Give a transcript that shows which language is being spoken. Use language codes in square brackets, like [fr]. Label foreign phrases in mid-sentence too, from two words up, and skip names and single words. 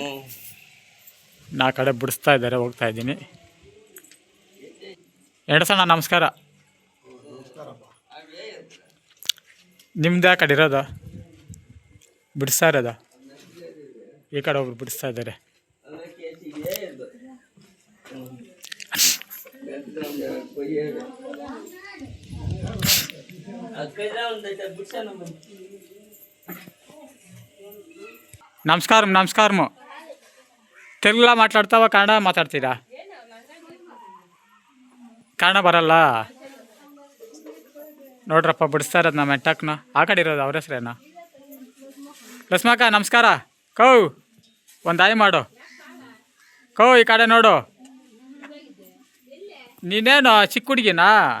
[kn] ನಾ ಕಡೆ ಬಿಡಿಸ್ತಾ ಇದ್ದಾರೆ, ಹೋಗ್ತಾ ಇದ್ದೀನಿ. ಎಡಸಣ್ಣ ನಮಸ್ಕಾರ. ನಿಮ್ದು ಆ ಕಡೆ ಇರೋದು ಬಿಡಿಸ್ತಾ ಇರೋದ? ಈ ಕಡೆ ಒಬ್ರು ಬಿಡಿಸ್ತಾ ಇದ್ದಾರೆ. [te] నమస్కారం నమస్కారము. తెలుగులో మాట్లాడతావా కన్నడ మాట్లాಡ್ತೀರಾ? [kn] ಕನ್ನಡ ಬರಲ್ಲ ನೋಡ್ರಪ್ಪ, ಬಿಡಿಸ್ತಾ ಇರೋದು ನಮ್ಮ ಮೆಟ್ಟಕ್ನ. ಆ ಕಡೆ ಇರೋದು ಅವ್ರ ಹೆಸ್ರೇನ? ಲಕ್ಷ್ಮಕ್ಕ ನಮಸ್ಕಾರ. ಕೌ ಒಂದು ಆಯ್ ಮಾಡು. ಕೌ ಈ ಕಡೆ ನೋಡು. ನೀನೇನು ಚಿಕ್ಕ ಹುಡುಗಿನಾ?